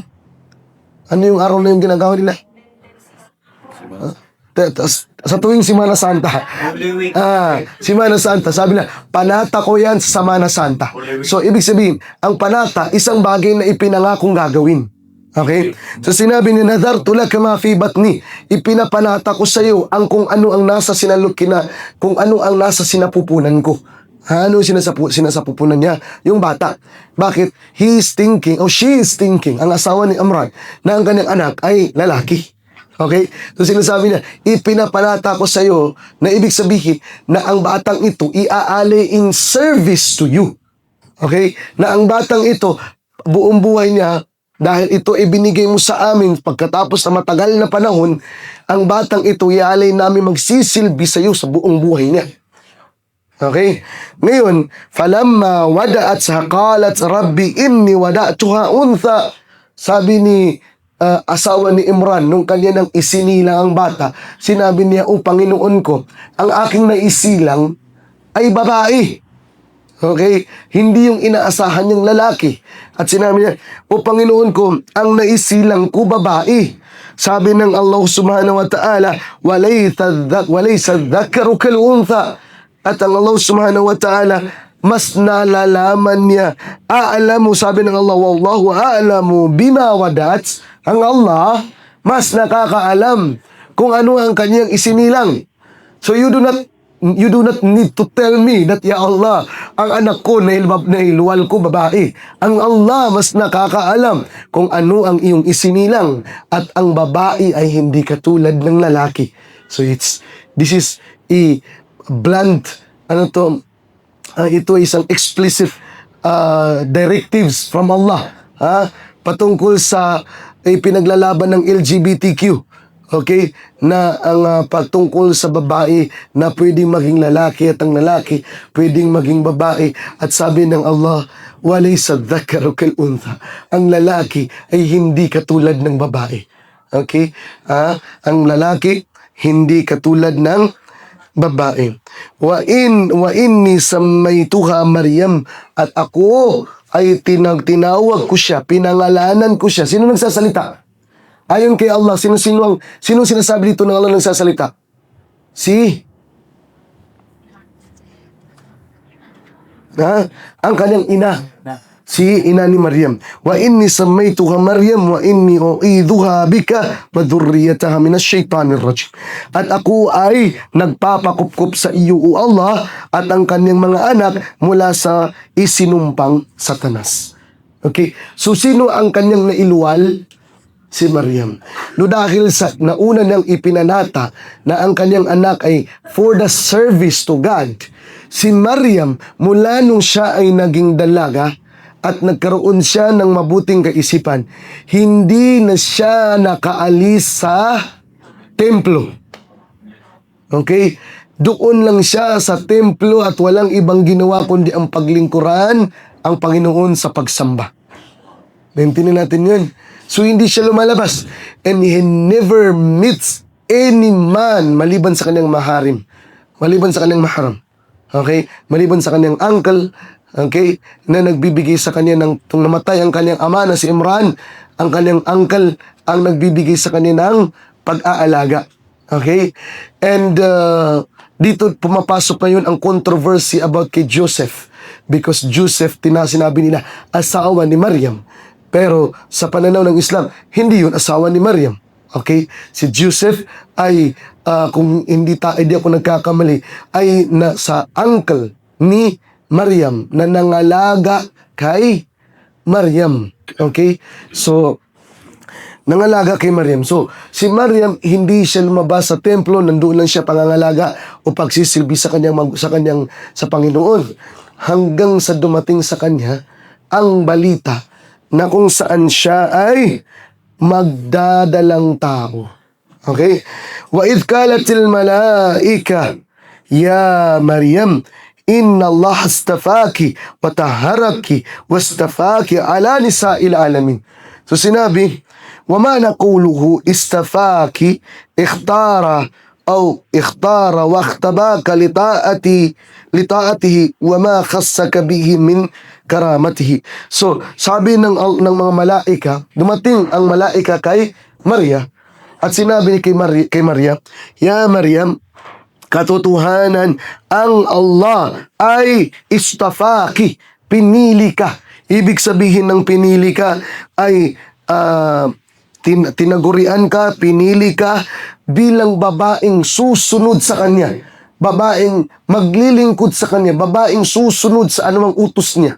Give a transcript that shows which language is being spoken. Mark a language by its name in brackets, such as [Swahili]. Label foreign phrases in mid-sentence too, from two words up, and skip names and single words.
[Filipino] Ano yung araw na yung ginagawa nila? Sa tuwing Semana Santa. Semana Santa. Sabi nila, panata ko yan sa Semana Santa. So, ibig sabihin, ang panata, isang bagay na ipinangakong gagawin. Okay? So, sinabi ni [Arabic] نذرت لك ما في بطني. [Filipino] Ipinapanata ko sa iyo ang kung ano ang nasa sinapupunan ko. Ano sinasapupunan niya? Yung bata. Bakit? [English] He is thinking, or she is thinking, [Filipino] ang asawa ni Imran, na ang kanyang anak ay lalaki. Okay? So sinasabi niya, ipinapanata ko sa iyo na ibig sabihin na ang batang ito iaalay [English] in service to you. [Filipino] Okay? Na ang batang ito, buong buhay niya, dahil ito ibinigay mo sa amin pagkatapos na matagal na panahon, ang batang ito iaalay namin magsisilbi sa iyo sa buong buhay niya. Okay? Ngayon, [Arabic] فلما وضعت قالت رب إني وضعتها أنثى. [Filipino] Sabi ni asawa ni Imran, nung kanya nang isinilang ang bata, sinabi niya, "O Panginoon ko, ang aking naisilang ay babae." Okay? Hindi yung inaasahan niyang lalaki. At sinabi niya, "O Panginoon ko, ang naisilang ko babae." Sabi ng Allah [Arabic] سبحانه وتعالى, "وليس الذكر كالأنثى." [Filipino] At ang Allah [Arabic] سبحانه وتعالى, [Filipino] mas nalalaman niya. Aalamu, sabi ng Allah, [Arabic] "والله أعلم بما وضعت." [Filipino] Ang Allah, mas nakakaalam kung ano ang kanyang isinilang. [English] So you do not need to tell me that, [Arabic] يا الله, [Filipino] ang anak ko na iluwal ko babae. Ang Allah mas nakakaalam kung ano ang iyong isinilang, at ang babae ay hindi katulad ng lalaki. [English] So this is a blunt, [Filipino] ito isang [English] explicit directives [Filipino] from Allah patungkol sa pinaglalaban ng LGBTQ. Okay? Na ang patungkol sa babae na pwedeng maging lalaki at ang lalaki pwedeng maging babae. At sabi ng Allah, [Arabic] "وليس الذكر كالأنثى." [Filipino] Ang lalaki ay hindi katulad ng babae. Okay? Ang lalaki hindi katulad ng babae. [Arabic] وإني سميتها مريم, [Filipino] at ako ay tinawag ko siya, pinangalanan ko siya. Sino nagsasalita? Ayon kay Allah, sino sinasabi dito ng Allah nagsasalita? Ang kanyang ina. Si ina ni Maryam. [Arabic] وإني سميتها مريم وإني أعيذها بك وذريتها من الشيطان الرجيم. [Filipino] At ako ay nagpapakupkup sa iyo, O Allah, at ang kanyang mga anak mula sa isinumpang Satanas. Okay? So, sino ang kanyang nailuwal? Si Maryam. No, dahil sa nauna niyang ipinanata na ang kanyang anak ay [English] for the service to God, [Filipino] si Maryam, mula nung siya ay naging dalaga at nagkaroon siya ng mabuting kaisipan, hindi na siya nakaalis sa templo. Okay? Doon lang siya sa templo at walang ibang ginawa kundi ang paglingkuran ang Panginoon sa pagsamba. Naintindihan natin yun. So, hindi siya lumalabas. [English] And he never meets any man [Filipino] maliban sa kanyang maharim. Maliban sa kanyang maharam. Okay? Maliban sa kanyang uncle, okay, na nagbibigay sa kanya ng tung namatay ang kanyang ama na si Imran, ang kanyang uncle ang nagbibigay sa kanya ng pag-aalaga. Okay? And dito pumapasok ngayon ang [English] controversy about [Filipino] kay Joseph, because Joseph, sinabi nila asawa ni Maryam, pero sa pananaw ng Islam, hindi yun asawa ni Maryam. Okay? Si Joseph ay kung hindi ako nagkakamali, ay sa uncle ni Maryam na nangalaga kay Maryam. Okay? So, nangalaga kay Maryam. So, si Maryam, hindi siya lumabas sa templo, nandoon lang siya pangangalaga o pagsisilbi sa Panginoon. Hanggang sa dumating sa kanya ang balita na kung saan siya ay magdadalang tao. Okay? [Arabic] وإذ قالت الملائكة يا مريم إن الله اصطفاك وطهرك واصطفاك على نساء العالمين. [Filipino] So sinabi, [Arabic] وما نقوله اصطفاك اختار واختبك لطاعته وما خصك به من كرامته. [Filipino] So sabi ng mga malaika, dumating ang malaika kay Maria at sinabi kay Maria, [Arabic] يا مريم, [Filipino] katotohanan ang Allah ay istafaki, pinili ka. Ibig sabihin ng pinili ka ay tinagurian ka, pinili ka bilang babaeng susunod sa kanya, babaeng maglilingkod sa kanya, babaeng susunod sa anumang utos niya.